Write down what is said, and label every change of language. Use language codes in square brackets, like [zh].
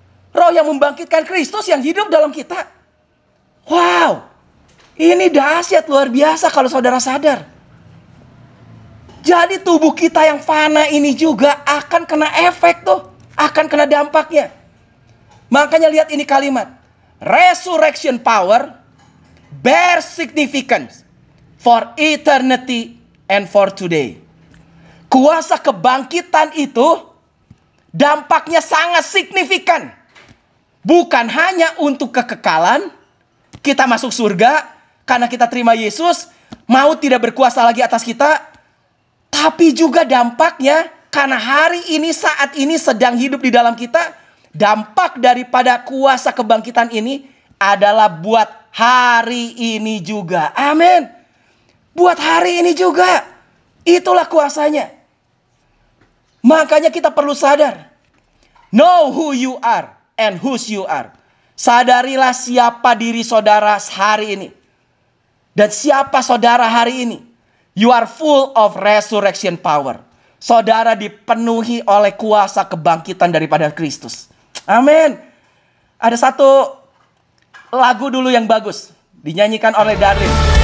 [id] Roh yang membangkitkan Kristus yang hidup dalam kita. Wow. Ini dahsyat luar biasa kalau saudara sadar. Jadi tubuh kita yang fana ini juga akan kena efek tuh. Akan kena dampaknya. Makanya lihat ini kalimat. [en] Resurrection power bears significance for eternity and for today. [id] Kuasa kebangkitan itu dampaknya sangat signifikan. Bukan hanya untuk kekekalan. Kita masuk surga karena kita terima Yesus. Maut tidak berkuasa lagi atas kita. Tapi juga dampaknya karena hari ini, saat ini sedang hidup di dalam kita. Dampak daripada kuasa kebangkitan ini adalah buat hari ini juga. Amin. Buat hari ini juga. Itulah kuasanya. Makanya kita perlu sadar. [en] Know who you are and whose you are. [id] Sadarilah siapa diri saudara hari ini. Dan siapa saudara hari ini. [en] You are full of resurrection power. [id] Saudara dipenuhi oleh kuasa kebangkitan daripada Kristus. Amin. Ada satu lagu dulu yang bagus. Dinyanyikan oleh Darlene.